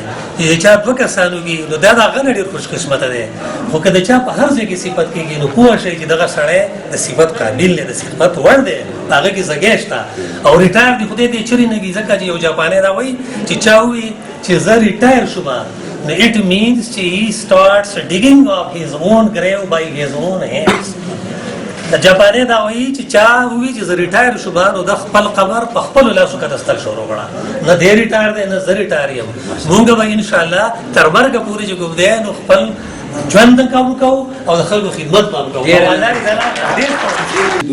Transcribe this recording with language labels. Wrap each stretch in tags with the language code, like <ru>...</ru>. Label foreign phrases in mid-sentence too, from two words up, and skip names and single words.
<ps>چې د چا دوه کسان وکړي نو دا د هغه نه ډېر خوش قسمته دی. خو که د چا په هر ځای کې صفت کېږي نو پوه شئ چې دغه سړی د صفت قابل دی د صفت وړ دی هغه کې ځګی شته. او ریټایر دی خدای دې چرې نه کړي ځکه چې یو جاپانی دا وایي چې چا ووایي چې زه ریټایر شوم نو</ps> <en>it means</en> <ps>چې</ps> <en>he starts digging of his own grave by his own hands.</en> <ps>د جاپانی دا وایي چې چا ووایي چې زه ریټایر شوم نو د خپل قبر په خپلو لاسو کتستل شروع کړه. نه دی ریټایر دی نه زه ریټایر یم. مونږ به انشاءالله تر مرګه پورې چې کوم دی نو خپل ژوند هم کوو او د خلکو خدمت به هم کوو.</ps>